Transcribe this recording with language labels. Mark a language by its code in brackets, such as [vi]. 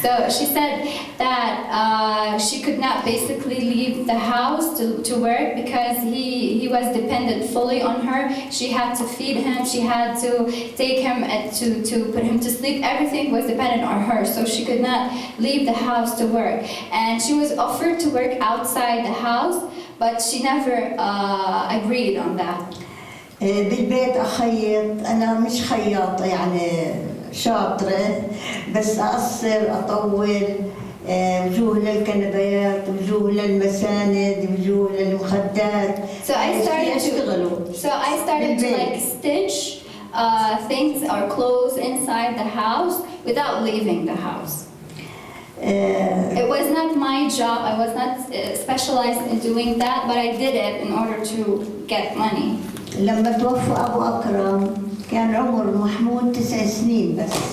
[en] So she said that she could not basically leave the house to work because he was dependent fully on her. She had to feed him, she had to take him to put him to sleep. Everything was dependent on her, so she could not leave the house to work. And she was offered to work outside the house, but she never agreed on that. [ar] بالبيت أخيط، أنا مش خياطة يعني شاطرة، بس أقصر أطول وجوه للكنبيات وجوه للمساند وجوه للمخدات. [en] So I started to like stitch things or clothes inside the house without leaving the house. It was not my job, I was not specialized in doing that, but I did it in order to get money. [ar] لما توفى أبو أكرم كان عمر محمود 9 سنين بس.